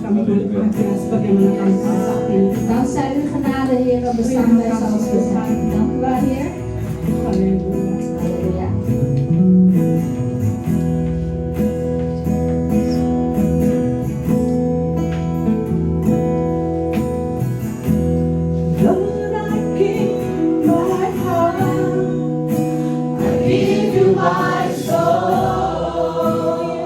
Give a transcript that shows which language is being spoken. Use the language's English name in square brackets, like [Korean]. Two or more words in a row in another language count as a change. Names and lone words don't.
[Indonesian] Tuhan sebagaimana kami tahu saat ini. [Dutch] Dankzij uw genade, Heer, bestaan wij zoals we zijn. Dank u wel, Heer. [Indonesian] Haleluya. [Dutch] Halleluja. [English] Lord, I give my heart, I give you my soul.